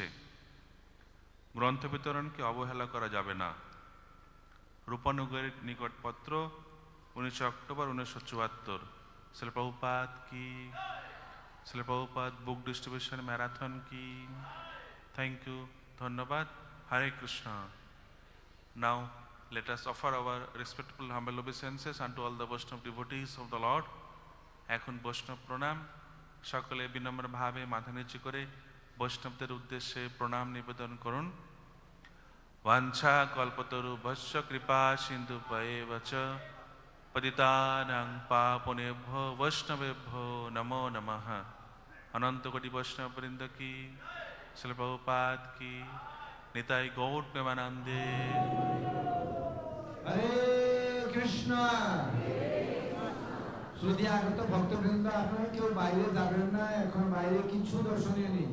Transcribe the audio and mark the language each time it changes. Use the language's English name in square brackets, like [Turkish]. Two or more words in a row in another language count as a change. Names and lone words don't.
[Bangla] গ্রন্থ বিতরণকে অবহেলা করা যাবে না। রূপানুগের নিকটপত্র 19 অক্টোবর 1974। শিল প্রভুপাদ কি, শিল প্রভুপাদ [English] book distribution marathon [Bangla] কি। [English] thank you, [Bangla] ধন্যবাদ। হরে কৃষ্ণ। [English] Now let us offer our respectful humble obeisances unto all the Vaishnava devotees of the Lord. [Bangla] এখন বৈষ্ণব প্রণাম। সকলে বিনম্র ভাবে মাথা নিচু করে বৈষ্ণবদের উদ্দেশ্যে প্রণাম নিবেদন করুন। [Sanskrit] বাঞ্ছা কল্পতরুভ্যশ্চ কৃপা সিন্ধুভ্যেব চ পতিতানাং পাবনেভ্যো বৈষ্ণবেভ্যো নমো নমঃ। [Bangla] অনন্ত কোটি বৈষ্ণব বৃন্দ কি, শ্রীল প্রভুপাদ কি, নিতাই গৌর প্রেমানন্দে। হরে কৃষ্ণ। শ্রুতি আগত ভক্তবৃন্দ, আপনারা কেউ বাইরে যাবেন না, এখন বাইরে কিছু দর্শনীয় নেই।